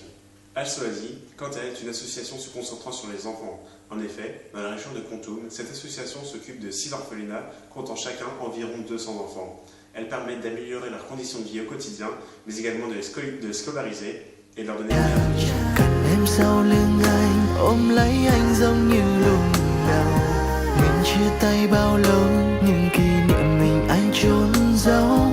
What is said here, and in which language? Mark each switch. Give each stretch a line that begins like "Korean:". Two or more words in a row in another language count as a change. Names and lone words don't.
French: Alsoasie, quant à elle, est une association se concentrant sur les enfants. En effet, dans la région de Kontum, cette association s'occupe de 6 orphelinats, comptant chacun environ 200 enfants. Elles permettent d'améliorer leurs conditions de vie au quotidien, mais également de les scolariser et de leur donner
Vietnamese: Em sau lưng anh, ôm lấy anh giống như lúc đầu. Mình chia tay bao lâu, nhưng kỷ niệm mình anh trốn giấu.